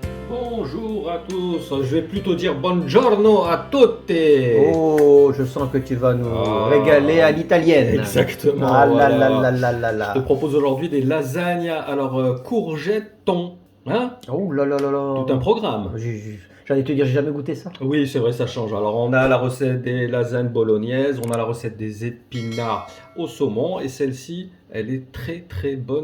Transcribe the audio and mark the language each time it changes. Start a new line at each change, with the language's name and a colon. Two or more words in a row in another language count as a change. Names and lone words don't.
French: Bonjour à tous, je vais plutôt dire
Italian: buongiorno a tutti.
French: Oh, je sens que tu vas nous régaler à l'italienne. Exactement. Ah là Voilà. là là là là là. Je te propose aujourd'hui des lasagnes. Alors, courgette, thon. Hein? Oh là là là là. Tout un programme. J'allais te dire, j'ai jamais goûté ça. Oui, c'est vrai, ça change. Alors, on a la recette des lasagnes bolognaises, on a la recette des épinards au saumon, et celle-ci, elle est très très bonne.